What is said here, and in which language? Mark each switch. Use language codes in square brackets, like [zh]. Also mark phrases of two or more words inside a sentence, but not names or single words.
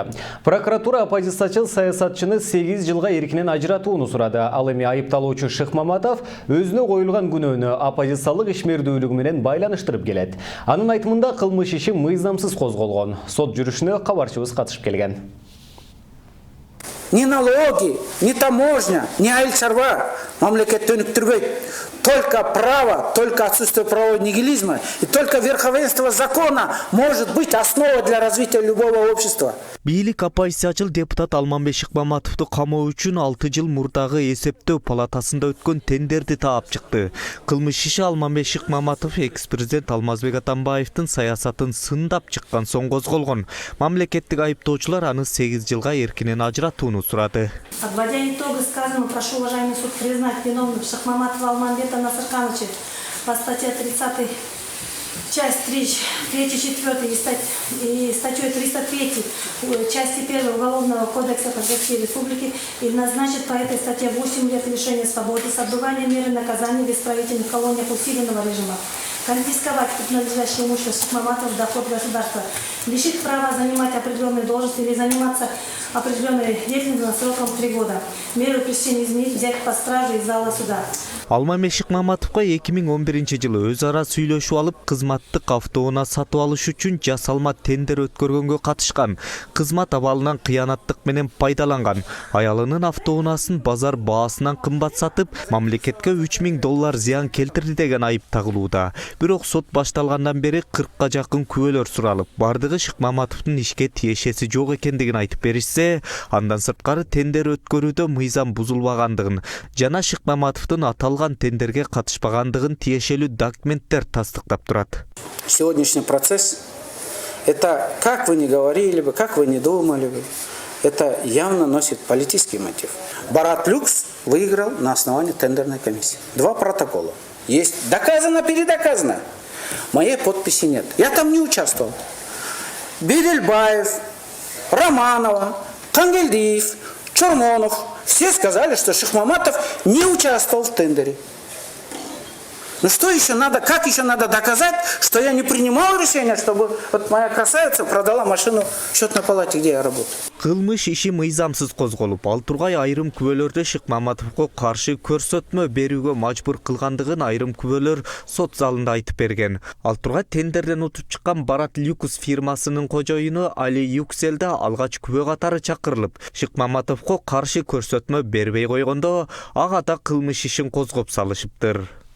[ky] Прокуратура оппозициячыл саясатчыны 8 жылга эркинен ажыратууну сурады. Ал эми айыпталуучу Шыкмаматов өзүнө коюлган күнөөнү оппозициялык ишмердүүлүгү менен байланыштырып келет. Анын айтымында кылмыш иши мыйзамсыз козголгон. Сот жүрүшүнө кабарчыбыз катышып келген. [ru] Ни налоги, ни таможня, ни [ky] айлчарба мамлекетти өнүктүрбөйт. [ru] Только право, только отсутствие правового нигилизма и только верховенство закона может быть основой для развития любого общества. [ky] Бийлик оппозициячыл депутат Алманбек Шыкмаматовду камоо үчүн 6 жыл мурдагы эсептөө палатасында өткөн тендерди таап чыкты. Кылмыш иши Алманбек Шыкмаматов экс-президент Алмазбек Атамбаевдин саясатын сындап чыккан соң козголгон. Мамлекеттик айыптоочулар аны 8 жылга эркинен ажыратууну сурады. [ru] Подводя итоги сказанного, прошу уважаемый суд признать виновным Шыкмаматова Алманбека Насыркановича по статье 30 часть 3, 4 и статьей 303 части 1 Уголовного кодекса Российской Республики и назначит по этой статье 8 лет лишения свободы с отбыванием меры наказания в исправительных колониях усиленного режима, конфисковать принадлежащее имущество Шыкмаматова в доход государства, лишить права занимать определенные должности или заниматься определенной деятельностью сроком 3 года. Меру пресечения изменить, взять под стражу из зала суда. [ky] Алманбек Шыкмаматовго 2011-жылы өз ара сүйлөшүп алып, кызматтык автоунаа сатып алыш үчүн жасалма тендер өткөргөнгө катышкан. Кызмат абалынан кыянаттык менен пайдаланган. Аялынын автоунаасын базар баасынан кымбат сатып, мамлекетке $3000 зыян келтирди деген айып тагылууда. Бирок сот башталгандан бери 40га жакын күбөлөр суралып, бардыгы Шыкмаматовдун ишке тиешеси жок экендигин айтып беришсе, андан сырткары тендер өткөрүүдө мыйзам бузулбагандыгын жана Шыкмаматовдун аталган тендерге катышпагандыгын тиешелүү документтер тастыктап турат. [ru] Сегодняшний процесс – это, как вы ни говорили бы, как вы ни думали бы, это явно носит политический мотив. Барат Люкс выиграл на основании тендерной комиссии. 2 протокола. Есть доказано, передоказано. Моей подписи нет. Я там не участвовал. Бедельбаев, Романова, Кангельдиев, Чормонов – все сказали, что Шыкмаматов не участвовал в тендере. Ну что еще надо, как еще надо доказать, что я не принимал решение, чтобы вот моя красавица продала машину в счетной палате, где я работаю? [ky] Кылмыш иши мыйзамсыз козголуп, ал тургай айрым күбөлөрдө Шыкмаматовго каршы көрсөтмө берүүгө мажбур кылгандыгын айрым күбөлөр сот залында айтып берген. Ал тургай тендерден утуп чыккан Барат Люкс фирмасынын кожоюну Али Юкселде алгач күбө катары чакырылып, Шыкмаматовго каршы көрсөтмө бербей койгондо, ага да кылмыш ишин козгоп салышыптыр.